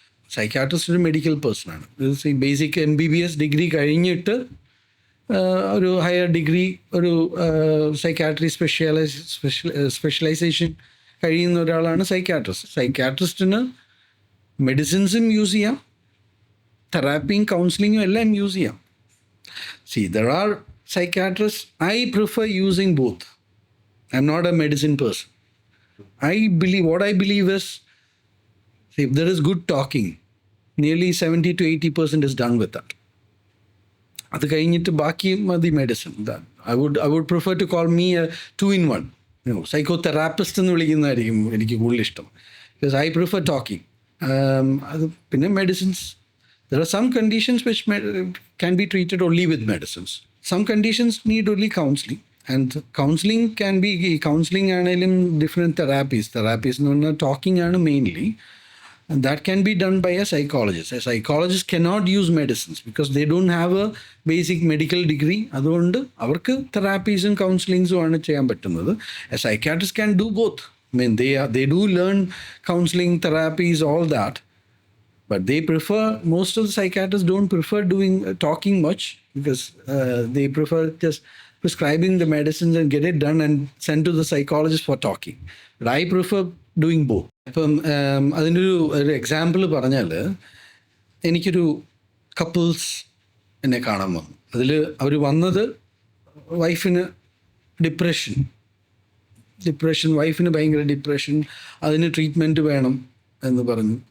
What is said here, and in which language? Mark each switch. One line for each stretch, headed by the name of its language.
Malayalam: Psychiatrist ഒരു medical പേഴ്സണാണ്. Basic MBBS degree കഴിഞ്ഞിട്ട് ഒരു ഹയർ ഡിഗ്രി, ഒരു സൈക്യാട്രി സ്പെഷ്യലൈസേഷൻ കഴിയുന്ന ഒരാളാണ് സൈക്യാട്രിസ്റ്റ്. സൈക്യാട്രിസ്റ്റിന് മെഡിസിൻസും യൂസ് ചെയ്യാം, തെറാപ്പിയും കൗൺസിലിങ്ങും എല്ലാം യൂസ് ചെയ്യാം.
English: there are psychiatrists. I prefer using both. I'm not a medicine person. What I believe is, if there is good talking, nearly 70 to 80% is done with that.
Malayalam: അത് കഴിഞ്ഞിട്ട് ബാക്കി മതി medicine.
English: I would prefer to call me a 2-in-1.
Malayalam: Psychotherapist എന്ന് വിളിക്കുന്നതായിരിക്കും എനിക്ക് കൂടുതൽ ഇഷ്ടം.
English: Because I prefer talking.
Malayalam: അത് പിന്നെ medicines.
English: There are some conditions which can be treated only with medicines. Some conditions need only counseling. And counseling can be, counseling
Malayalam: ആണെങ്കിലും
English: different therapies.
Malayalam: Therapies എന്ന് പറഞ്ഞാൽ talking ആണ് mainly.
English: And that can be done by a psychologist. A psychologist cannot use medicines because they don't have a basic medical degree.
Malayalam: അതുകൊണ്ട് അവർക്ക് തെറാപ്പീസും കൗൺസിലിങ്സും ആണ് ചെയ്യാൻ പറ്റുന്നത്.
English: A psychiatrist can do both. I mean, they do learn counseling, therapies, all that. But they prefer, most of the psychiatrists don't prefer doing talking much because they prefer just prescribing the medicines and get it done and send to the psychologist for talking. But I prefer doing both.
Malayalam: ഇപ്പം അതിനൊരു example പറഞ്ഞാൽ, എനിക്കൊരു couples എന്നെ കാണാൻ വന്നു. അതിൽ അവർ വന്നത് വൈഫിന് ഡിപ്രഷൻ, വൈഫിന് ഭയങ്കര ഡിപ്രഷൻ, അതിന് ട്രീറ്റ്മെൻറ്റ് വേണം എന്ന് പറഞ്ഞു.